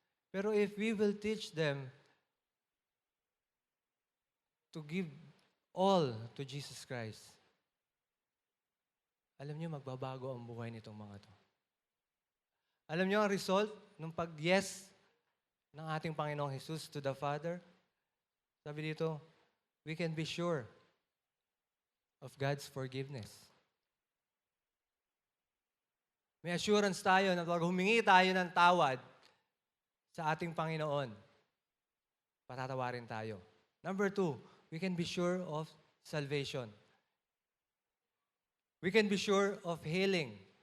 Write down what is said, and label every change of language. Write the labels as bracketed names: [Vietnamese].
[Filipino] Pero [English] if we will teach them to give all to Jesus Christ, [Filipino] alam niyo, magbabago ang buhay nitong mga to. Alam niyo ang result ng pag-yes ng ating Panginoong Jesus [English] to the Father? [Filipino] Sabi dito, [English] we can be sure of God's forgiveness. [Filipino] May assurance tayo na pag humingi tayo ng tawad sa ating Panginoon, patatawarin tayo. [English] Number 2, we can be sure of salvation. We can be sure of healing.